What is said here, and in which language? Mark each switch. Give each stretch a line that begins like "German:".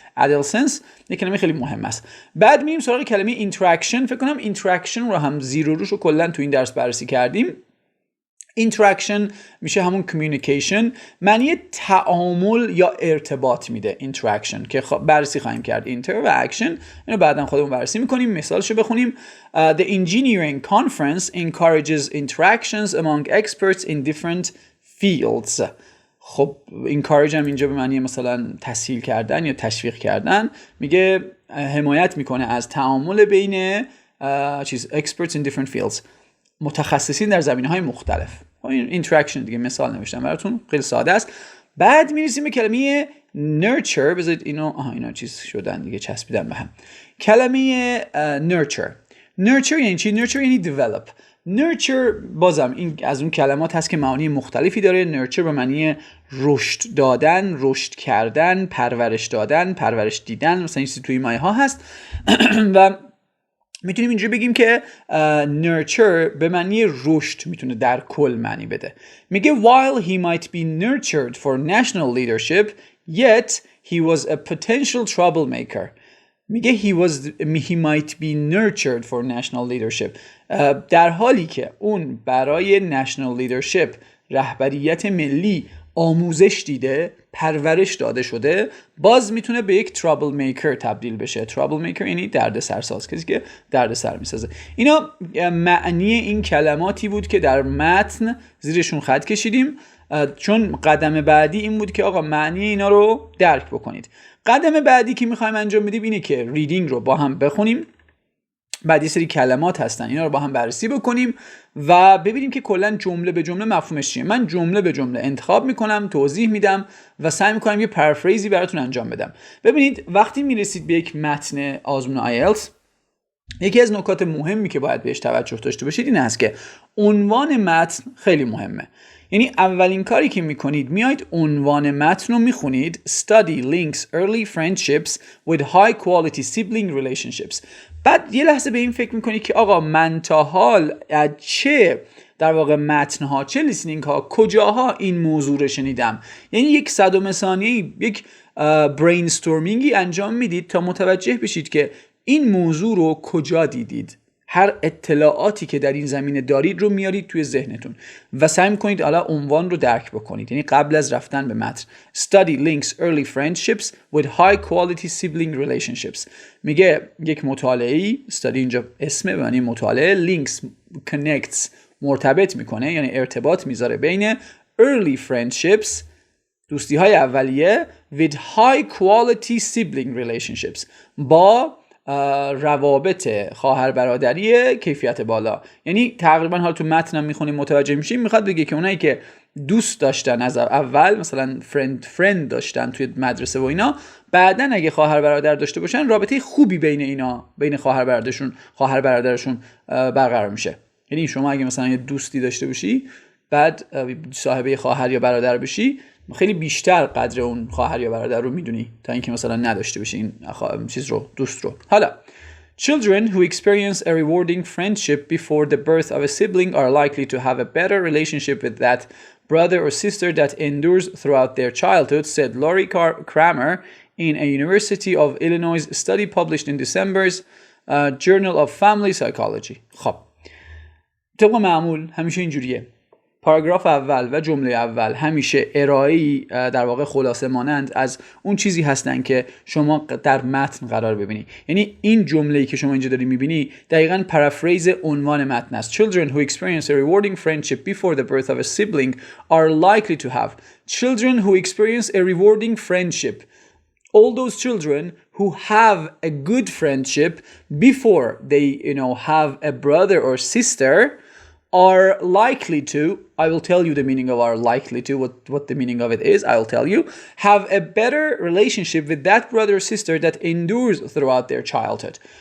Persian: adolescence یک کلمه خیلی مهم است. بعد میریم سراغ کلمه interaction. فکر کنم interaction رو هم زیر و روش رو کلا تو این درس بررسی کردیم. interaction میشه همون communication، معنی تعامل یا ارتباط میده interaction که بررسی خواهیم کرد. inter و action اینو بعداً خودمون بررسی میکنیم. مثالشو بخونیم.
English: The engineering conference encourages interactions among experts in different fields.
Persian: خب encourage هم اینجا به معنی مثلا تسهیل کردن یا تشویق کردن. میگه حمایت میکنه از تعامل بین
English: experts in different fields،
Persian: متخصصین در زمینه‌های مختلف. این interaction دیگه مثال نوشتم براتون، خیلی ساده است. بعد میرسیم به کلمه nurture. بذارید اینا چیز شدن دیگه، چسبیدن به هم. کلمه nurture یعنی چی؟ nurture یعنی develop. nurture بازم این از اون کلمات هست که معانی مختلفی داره. nurture به معنی رشد دادن، رشد کردن، پرورش دادن، پرورش دیدن، مثلا این چیزی توی مایه ها هست. و میتونیم اینجوری بگیم که nurture به معنی رشد میتونه در کل معنی بده.
English: میگه while he might be nurtured for national leadership, yet he was a potential troublemaker. میگه he might be nurtured for national leadership.
Persian: در حالی که اون برای national leadership، رهبریت ملی، آموزش دیده، پرورش داده شده، باز میتونه به یک trouble maker تبدیل بشه. trouble maker یعنی دردسرساز، کسی که دردسر میسازه. اینا معنی این کلماتی بود که در متن زیرشون خط کشیدیم، چون قدم بعدی این بود که آقا معنی اینا رو درک بکنید. قدم بعدی که میخوایم انجام بدیم اینه که ریدینگ رو با هم بخونیم. بعد یه سری کلمات هستن، اینا رو با هم بررسی بکنیم و ببینیم که کلا جمله به جمله مفهومش چیه. من جمله به جمله انتخاب میکنم، توضیح میدم و سعی میکنم یه پرافریزی براتون انجام بدم. ببینید وقتی میرسید به یک متن آزمون آیلتس، یکی از نکات مهمی که باید بهش توجه داشته باشید این است که عنوان متن خیلی مهمه. یعنی اولین کاری که میکنید میایید عنوان متن رو میخونید.
English: Study links early friendships with high quality sibling relationships.
Persian: بعد یه لحظه به این فکر میکنید که آقا من تا حال چه در واقع متنها، چه لیسنینگ ها، کجاها این موضوع رو شنیدم. یعنی یک صدم ثانیه‌ای یک برینستورمینگی انجام میدید تا متوجه بشید که این موضوع رو کجا دیدید. هر اطلاعاتی که در این زمینه دارید رو میارید توی ذهنتون و سعی می‌کنید حالا عنوان رو درک بکنید. یعنی قبل از رفتن به متن.
English: Study links early friendships with high quality sibling relationships.
Persian: میگه یک مطالعه‌ای، study اینجا اسمه به معنی مطالعه، links connects مرتبط میکنه، یعنی ارتباط میذاره بین early friendships دوستی‌های اولیه
English: with high quality sibling relationships
Persian: با روابط خواهر برادری کیفیت بالا. یعنی تقریبا حالا تو متنم میخونیم متوجه میشیم میخواد بگه که اونایی که دوست داشتن از اول، مثلا فرند داشتن توی مدرسه و اینا، بعدن اگه خواهر برادر داشته باشن رابطه خوبی بین خواهر برادرشون برقرار میشه. یعنی شما اگه مثلا یه دوستی داشته باشی بعد صاحب خواهر یا برادر بشی، خیلی بیشتر قدر اون خواهر یا برادر رو میدونی تا اینکه مثلا نداشته باشی این چیز رو، دوست رو.
English: حالا children who experience a rewarding friendship before the birth of a sibling are likely to have a better relationship with that brother or sister that endures throughout their childhood, said Laurie Kramer in a University of Illinois study published in December's Journal of Family Psychology.
Persian: خب طبق معمول همیشه اینجوریه. پاراگراف اول و جمله اول همیشه ارائه‌ای در واقع خلاصه مانند از اون چیزی هستن که شما در متن قرار ببینی. یعنی این جمله‌ای که شما اینجا داری می‌بینی دقیقاً پرافریز عنوان متن است.
English: Children who experience a rewarding friendship before the birth of a sibling are likely to have. Children who experience a rewarding friendship. All those children who have a good friendship before they, have a brother or sister are likely to, I will tell you the meaning of are likely to, what the meaning of it is, I will tell you, have a better relationship with that brother or sister that endures throughout their childhood.